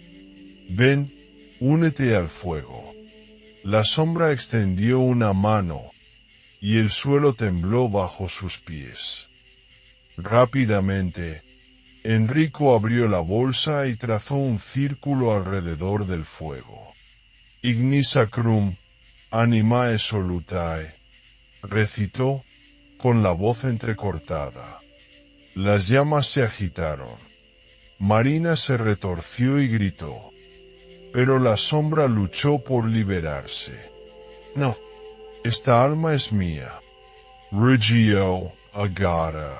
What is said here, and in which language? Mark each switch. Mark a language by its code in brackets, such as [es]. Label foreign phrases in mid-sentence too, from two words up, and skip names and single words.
[es] Ven, únete al fuego. La sombra extendió una mano, y el suelo tembló bajo sus pies. Rápidamente, Enrico abrió la bolsa y trazó un círculo alrededor del fuego. [la] Ignis sacrum, animae solutae, recitó, [es] con la voz entrecortada. Las llamas se agitaron. Marina se retorció y gritó. Pero la sombra luchó por liberarse. No, esta alma es mía. Rugió Agatha.